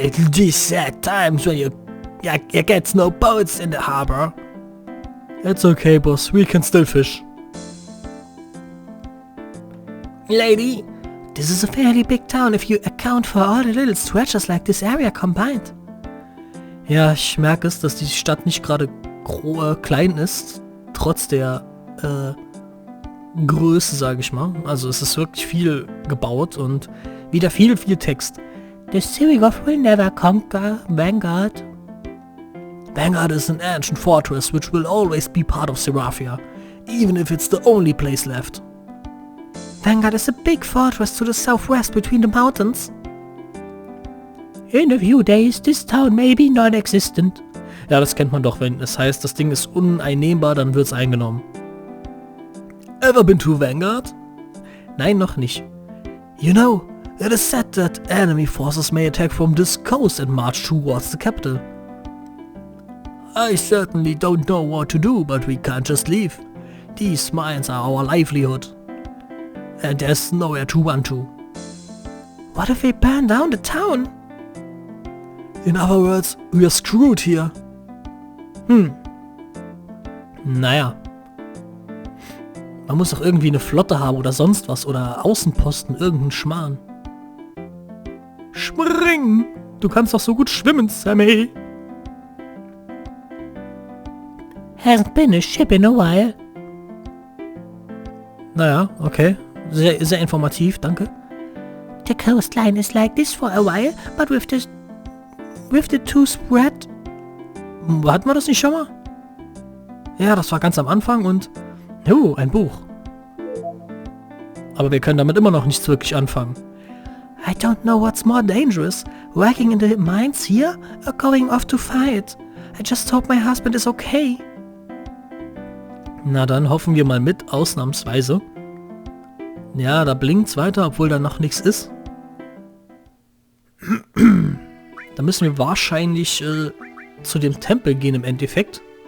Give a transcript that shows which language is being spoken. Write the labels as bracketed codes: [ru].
[en] These sad times when you get no boats in the harbor. It's okay, boss. We can still fish. Lady, this is a fairly big town if you account for all the little stretches like this area combined. [de] Ja, ich merke es, dass die Stadt nicht gerade klein ist, trotz der Größe, sage ich mal. Also es ist wirklich viel gebaut und wieder viel Text. [en] The Sirigov will never conquer Vanguard. Vanguard is an ancient fortress which will always be part of Seraphia, even if it's the only place left. Vanguard is a big fortress to the southwest between the mountains. In a few days, this town may be non-existent. [de] Ja, das kennt man doch, wenn es heißt, das Ding ist uneinnehmbar, dann wird's eingenommen. [en] Ever been to Vanguard? [de] Nein, noch nicht. [en] You know, it is said that enemy forces may attack from this coast and march towards the capital. I certainly don't know what to do, but we can't just leave. These mines are our livelihood. And there's nowhere to run to. What if we burn down the town? In other words, we're screwed here. Naja. [de] Man muss doch irgendwie eine Flotte haben oder sonst was. Oder Außenposten, irgendeinen Schmarrn. Springen! Du kannst doch so gut schwimmen, Sammy. [en] Hasn't been a ship in a while. Naja, okay. Sehr, sehr informativ, danke. The coastline is like this for a while, but with the two spread. [de] Hatten wir das nicht schon mal? Ja, das war ganz am Anfang und... Oh, ein Buch. Aber wir können damit immer noch nichts wirklich anfangen. [en] I don't know what's more dangerous, working in the mines here or going off to fight. I just hope my husband is okay. [de] Na dann hoffen wir mal mit, ausnahmsweise. Ja, da blinkt's weiter, obwohl da noch nichts ist. Da müssen wir wahrscheinlich zu dem Tempel gehen im Endeffekt.